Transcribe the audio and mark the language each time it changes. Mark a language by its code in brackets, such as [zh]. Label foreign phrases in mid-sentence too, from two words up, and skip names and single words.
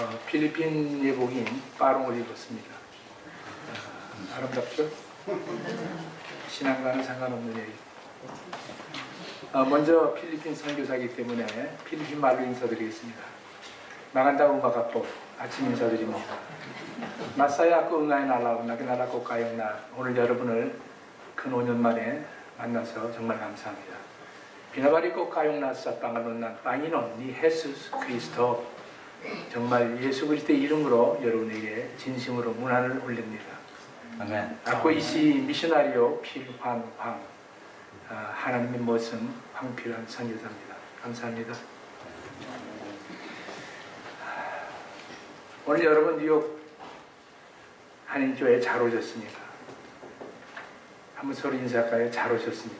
[ko] 필리핀 예복인 빠롱을 입었습니다. 아름답죠? 신앙과는 상관없는 얘기. 먼저 필리핀 선교사이기 때문에 필리핀 말로 인사드리겠습니다. [tl] Magandang umaga po. [ko] 아침 인사드립니다. [tl] Masaya ako ngayon araw na kilala ko kayong [ko] 오늘 여러분을 근 5년 만에 만나서 정말 감사합니다. [tl] Binabati ko kayong nasa pangalan ng Panginoon ni Jesus Cristo. [ko] 정말 예수 그리스도의 이름으로 여러분에게 진심으로 문안을 올립니다. 아멘. [tl] Ako si 미셔나리오 필환황. [ko] 하나님의 모습 황필환 선교사입니다. 감사합니다. 오늘 여러분 뉴욕 한인교회에 잘 오셨습니다. 한번 서로 인사할까요? 잘 오셨습니다.